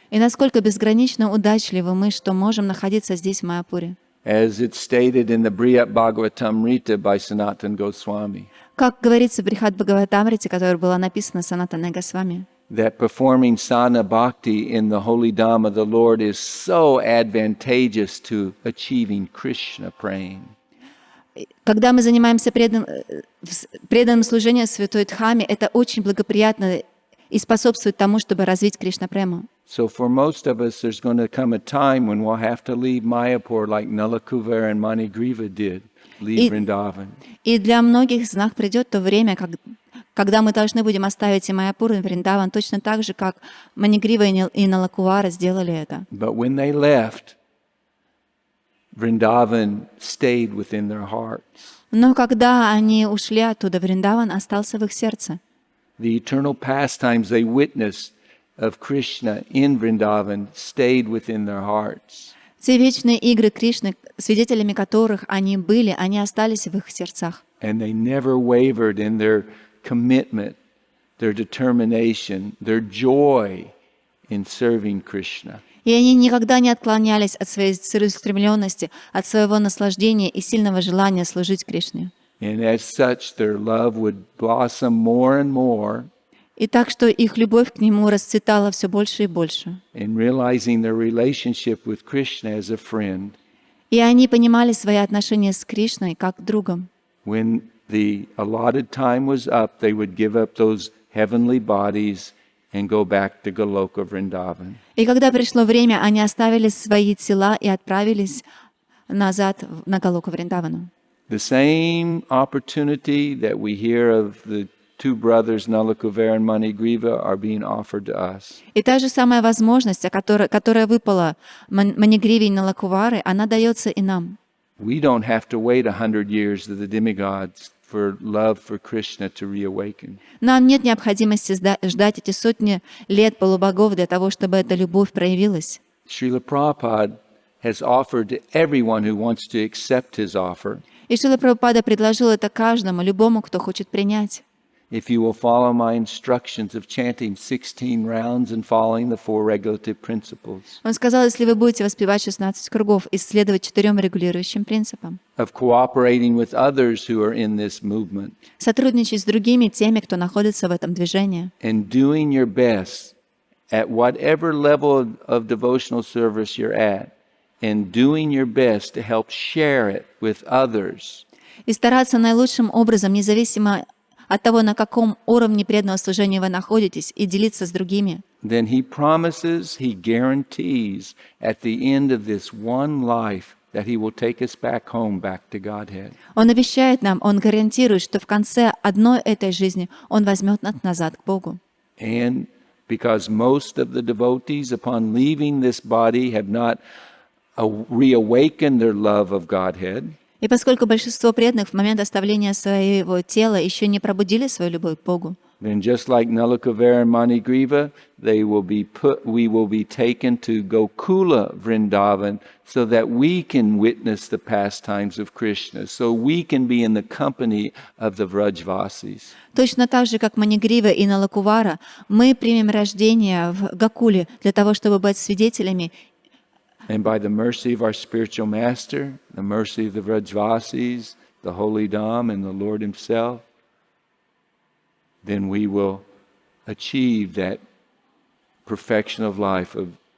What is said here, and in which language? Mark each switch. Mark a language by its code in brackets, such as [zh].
[ru] И насколько безгранично удачливы мы, что можем находиться здесь, в Майяпуре. [en] As it's stated in the Bhagavatam-rita by Sanatana Goswami, [ru] Как говорится в Шримад Бхагаватамрите, которая была написана Санатаной Госвами, [en] that performing sadhana bhakti in the holy Dham of the Lord is so advantageous to achieving Krishna praying. [ru] когда мы занимаемся преданным служением в Святой Дхаме, это очень благоприятно и способствует тому, чтобы развить Кришна-прему. [en] So for most of us, there's going to come a time when we'll have to leave Mayapur like Nalakuvar and Manigriva did, leave Vrindavan. [ru] И для многих из нас придет то время, когда мы должны будем оставить и Майяпур, и Вриндаван, точно так же, как Манигрива и Налакувара сделали это. [en] But when they left, Vrindavan stayed within their hearts. [ru] Но когда они ушли оттуда, Вриндаван остался в их сердце. [en] The eternal pastimes they witnessed of Krishna in Vrindavan stayed within their hearts. [ru] Те вечные игры Кришны, свидетелями которых они были, они остались в их сердцах. [en] And they never wavered in their commitment, their determination, their joy in serving Krishna. [ru] И они никогда не отклонялись от своей целеустремленности, от своего наслаждения и сильного желания служить Кришне. [en] And as such, their love would blossom more and more [ru] И так что их любовь к Нему расцветала все больше и больше. [en] in realizing their relationship with Krishna as a friend. [ru] И они понимали свои отношения с Кришной как другом. [en] When the allotted time was up, they would give up those heavenly bodies and go back to Goloka Vrindavan. [ru] И когда пришло время, они оставили свои тела и отправились назад на Галоку Вриндавану. [en] The same opportunity that we hear of the two brothers, Nalakuvar and Manigriva, are being offered to us. [ru] И та же самая возможность, которая выпала Манигриве и Налакувары, она дается и нам. [en] We don't have to wait 100 years to the demigods for love for Krishna to reawaken. [ru] Нам нет необходимости ждать эти сотни лет полубогов для того, чтобы эта любовь проявилась. [en] Srila Prabhupada has offered to everyone who wants to accept his offer. [ru] И Шрила Прабхупада предложил это каждому, любому, кто хочет принять. [en] If you will follow my instructions of chanting 16 rounds and following the 4 regulative principles. [ru] Он сказал, если вы будете воспевать 16 кругов и следовать 4 регулирующим принципам, [en] Of cooperating with others who are in this movement. [ru] сотрудничать с другими, теми, кто находится в этом движении, [en] And doing your best at whatever level of devotional service you're at. And doing your best to help share it with others. [ru] и стараться наилучшим образом, независимо от того, на каком уровне преданного служения вы находитесь, и делиться с другими. [en] Then he promises, he guarantees at the end of this one life that he will take us back home, back to Godhead. [ru] Он обещает нам, он гарантирует, что в конце одной этой жизни он возьмет нас назад к Богу. [en] And because most of the devotees upon leaving this body have not reawakened their love of Godhead. [ru] И поскольку большинство преданных в момент оставления своего тела еще не пробудили свою любовь к Богу, [en] Then just like Nalikavera and Manigriva, we will be taken to Gokula Vrindavan so that we can witness the pastimes of Krishna, so we can be in the company of the Vrajvasis. [ru] точно так же, как Манигрива и Налакувара, мы примем рождение в Гакуле для того, чтобы быть свидетелями. [en] And by the mercy of our spiritual master, the mercy of the Vrajvasis, the holy Dham, and the Lord himself, then we will achieve that perfection of life of.